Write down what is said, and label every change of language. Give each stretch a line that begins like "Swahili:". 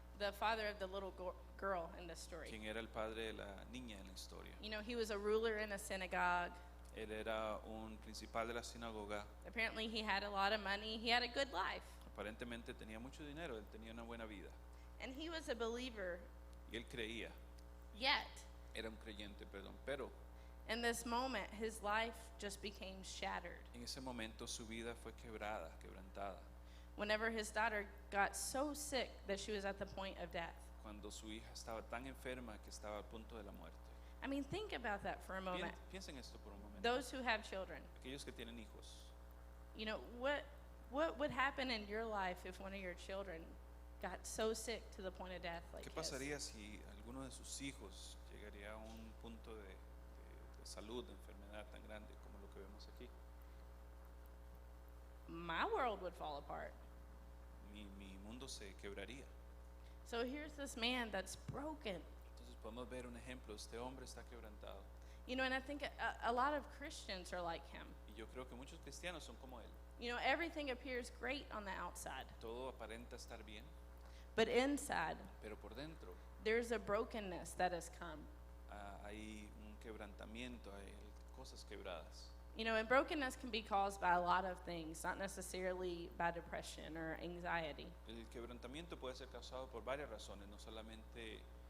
English: the father of the little girl in the story.
Spanish: quien era el padre de la niña en la historia.
English: You know, he was a ruler in a synagogue.
Spanish: Él era un principal de la sinagoga.
English: Apparently he had a lot of money. He had a good life.
Spanish: Aparentemente tenía mucho dinero, él tenía una buena vida.
English: And he was a believer,
Spanish: Y él creía,
English: yet
Spanish: era un creyente, perdón. Pero
English: in this moment, his life just became shattered.
Spanish: en ese momento su vida fue quebrantada.
English: Whenever his daughter got so sick that she was at the point of death.
Spanish: Cuando su hija estaba tan enferma que estaba al punto de la muerte.
English: I mean, think about that for a moment.
Spanish: Piensen esto por un momento.
English: Those who have children,
Spanish: Aquellos que tienen hijos.
English: you know, what would happen in your life if one of your children got so sick to the point of death like
Spanish: ¿Qué
English: his?
Spanish: pasaría si alguno de sus hijos llegaría a un punto de salud, de enfermedad tan grande como lo que vemos aquí?
English: My world would fall apart.
Spanish: Mi mundo se quebraría.
English: So here's this man that's broken.
Spanish: Entonces podemos ver un ejemplo. Este hombre está quebrantado.
English: You know, and I think a lot of Christians are like him.
Spanish: Y yo creo que muchos cristianos son como él.
English: You know, everything appears great on the outside,
Spanish: Todo aparenta estar bien,
English: but inside,
Spanish: pero por dentro
English: there's a brokenness that has come.
Spanish: hay un quebrantamiento, hay cosas quebradas.
English: You know, and brokenness can be caused by a lot of things, not necessarily by depression or anxiety.
Spanish: El quebrantamiento puede ser causado por varias razones, no solamente